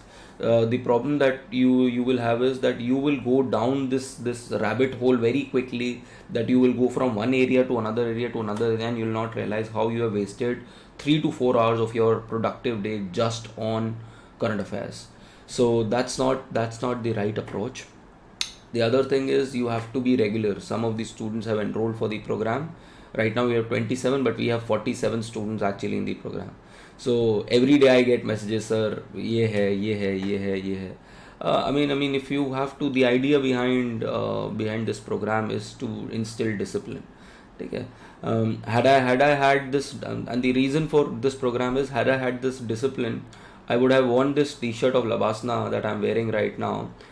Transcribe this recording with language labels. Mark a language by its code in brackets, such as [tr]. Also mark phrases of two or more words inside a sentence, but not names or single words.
[en] The problem that you will have is that you will go down this rabbit hole very quickly, that you will go from one area to another area to another area, and you will not realize how you have wasted 3 to 4 hours of your productive day just on current affairs. So that's not the right approach. The other thing is, you have to be regular. Some of the students have enrolled for the program. Right now we have 27, but we have 47 students actually in the program. So every day I get messages, sir, [hi] ये है, ये है, ये है, ये है. [en] If you have to, the idea behind this program is to instill discipline. Okay. Had I had this, and the reason for this program is, had I had this discipline, I would have worn this T-shirt of Labasna that I'm wearing right now.